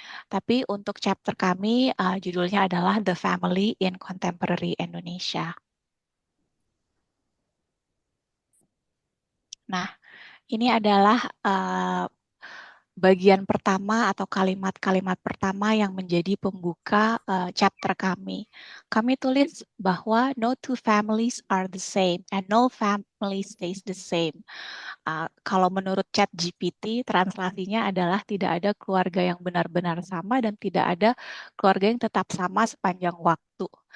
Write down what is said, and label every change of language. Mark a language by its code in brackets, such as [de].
[id] Tapi untuk chapter kami judulnya adalah The Family in Contemporary Indonesia. Nah, ini adalah bagian pertama atau kalimat-kalimat pertama yang menjadi pembuka chapter kami. Kami tulis bahwa [en] no two families are the same [id] and no family stays the same. Kalau menurut ChatGPT, translasinya adalah tidak ada keluarga yang benar-benar sama dan tidak ada keluarga yang tetap sama sepanjang waktu.